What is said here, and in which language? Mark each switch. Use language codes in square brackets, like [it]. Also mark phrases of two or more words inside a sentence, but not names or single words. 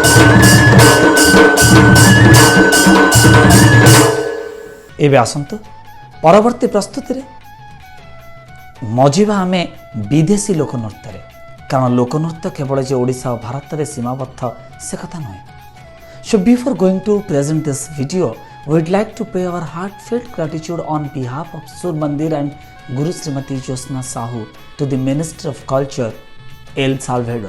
[or] ଏବେ ଆସନ୍ତୁ ପରବର୍ତ୍ତୀ ପ୍ରସ୍ତୁତିରେ ମଜିବା ଆମେ ବିଦେଶୀ ଲୋକନୃତ୍ୟରେ, କାରଣ ଲୋକନୃତ୍ୟ କେବଳ ଯେ ଓଡ଼ିଶା ଓ ଭାରତରେ ସୀମାବଦ୍ଧ ସେ କଥା ନୁହେଁ। [en] So before going to present this video, we would like to pay our heartfelt gratitude on behalf of Sur Mandir and Guru Srimati Josna Sahu to the Minister of Culture, El Salvador.